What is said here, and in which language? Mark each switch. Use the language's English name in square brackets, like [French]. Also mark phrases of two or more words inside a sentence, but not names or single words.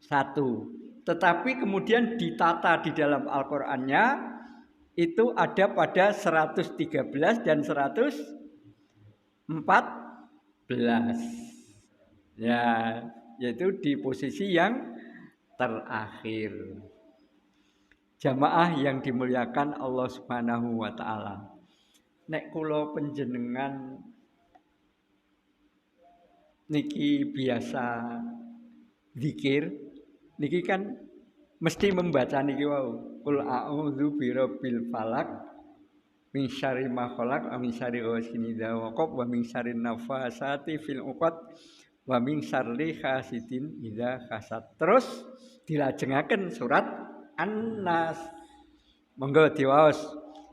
[Indonesian] Tetapi kemudian ditata di dalam Al-Qur'annya itu ada pada 113 dan 114. Ya, yaitu di posisi yang terakhir. Jamaah yang dimuliakan Allah [Arabic] سبحانه وتعالى. [Javanese] Nek kula panjenengan niki biasa zikir, niki kan mesti membaca niki wau. [Arabic] قل أعوذ برب الفلق من شر ما خلق ومن شر غاسق إذا وقب ومن شر النفاثات في العقد ومن شر حاسد إذا حسد. [Javanese] Terus dilajengaken surat An-Nas. Monggo diwaos.